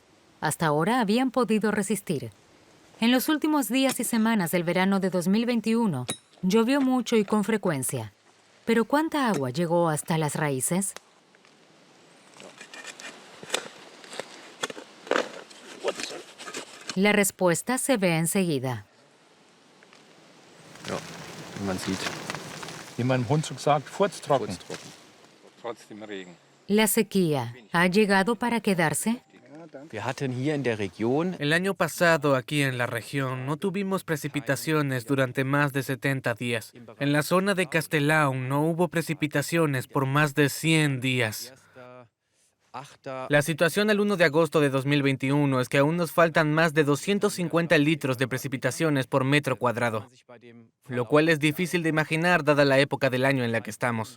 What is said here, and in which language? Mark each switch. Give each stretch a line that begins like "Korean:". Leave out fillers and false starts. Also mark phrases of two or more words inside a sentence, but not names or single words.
Spanish: Hasta ahora habían podido resistir. En los últimos días y semanas del verano de 2021, llovió mucho y con frecuencia. ¿Pero cuánta agua llegó hasta las raíces? La respuesta se ve enseguida.
German: Ja, wie man sieht. Wie mein Hunsrück sagt, furztrocken. Trotzdem Regen.
Spanish: ¿La sequía ha llegado para quedarse?
German: Wir hatten hier in der Region
Spanish: El año pasado, aquí en la región, no tuvimos precipitaciones durante más de 70 días. En la zona de Castellaun no hubo precipitaciones por más de 100 días. La situación al 1 de agosto de 2021 es que aún nos faltan más de 250 litros de precipitaciones por metro cuadrado, lo cual es difícil de imaginar dada la época del año en la que estamos.